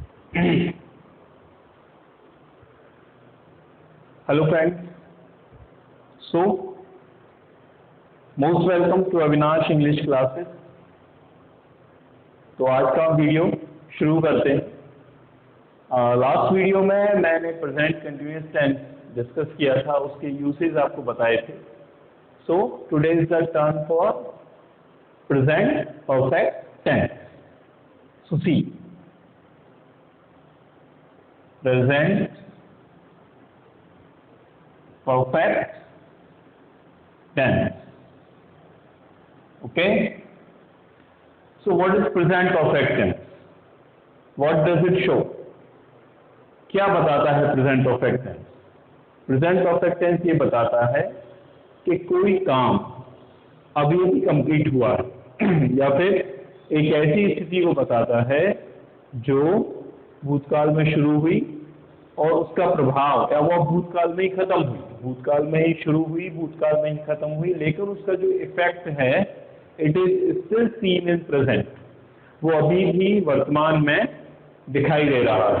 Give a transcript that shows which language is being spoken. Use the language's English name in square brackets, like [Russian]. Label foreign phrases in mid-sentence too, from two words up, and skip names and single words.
[English] Hello friends, so most welcome to अविनाश इंग्लिश क्लासेस। [Hindi] तो आज का वीडियो शुरू करते हैं। [English] last video [Hindi] में मैंने [English] present continuous tense [Hindi] डिस्कस किया था, उसके यूसेज आपको बताए थे। [English] so today is the turn for present perfect tense. so see, present perfect tense. Okay, so what is present perfect tense? What does it show? [Hindi] क्या बताता है [English] present perfect tense? present perfect tense [Hindi] ये बताता है कि कोई काम अभी अभी कंप्लीट हुआ है या फिर एक ऐसी स्थिति को बताता है जो भूतकाल में शुरू हुई और उसका प्रभाव या वह भूतकाल में ही खत्म हुई, भूतकाल में ही शुरू हुई, भूतकाल में ही खत्म हुई, लेकिन उसका जो इफेक्ट है [English] it is still seen in present, [Hindi] वो अभी भी वर्तमान में दिखाई दे रहा है।